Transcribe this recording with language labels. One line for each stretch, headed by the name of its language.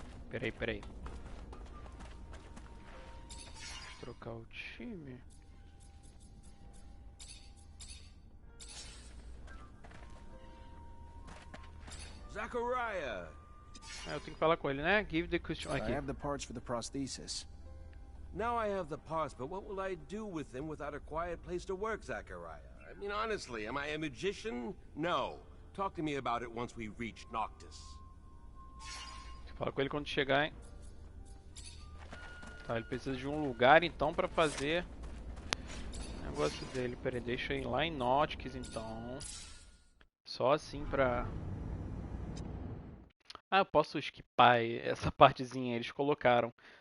Portuguese: Peraí, peraí. Deixa eu trocar o time. Zachariah! Eu tenho que falar com ele, né?
English: Give the question I
Portuguese: aqui.
English: have the parts for the prosthesis. Now I have the parts, but what will I do with them without a quiet place to work, Zachariah? I mean, honestly, am I a magician? No. Talk to me about it once we reach Noctis.
Portuguese: Fala com ele quando chegar, hein? Tá, ele precisa de um lugar então pra fazer o negócio dele. Pera aí, deixa eu ir lá em Noctis então. Só assim pra... Ah, eu posso skipar essa partezinha, eles colocaram.